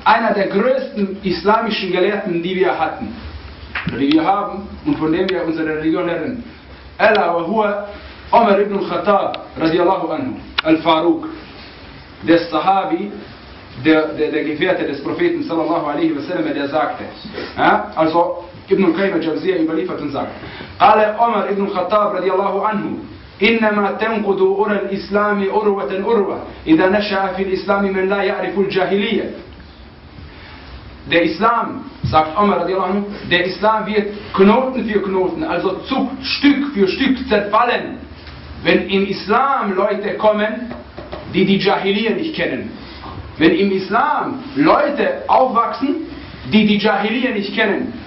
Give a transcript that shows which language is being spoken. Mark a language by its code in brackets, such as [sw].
[de] Einer der größten islamischen Gelehrten, die wir hatten. Die wir haben und von dem wir unsere Religion lernen. Ala wa huwa Umar ibn al-Khattab, radiallahu anhu, al-Faruq. Der Sahabi, der Gefährte des Propheten, sallallahu alaihi wa sallam, der sagte, ja? Also Ibn al-Qayyim al-Jawziyya überliefert und sagt, [ar] Ala Umar ibn al-Khattab, radiallahu anhu, إنما تنقض أرى الإسلام أروة أروة إذا نشأ في الإسلام من لا يعرف الجاهلية. [de] Der Islam, sagt Omar radiallahu anhu, der Islam wird Knoten für Knoten, also Stück für Stück zerfallen, wenn im Islam Leute kommen, die Jahiliyyah nicht kennen. Wenn im Islam Leute aufwachsen, die Jahiliyyah nicht kennen.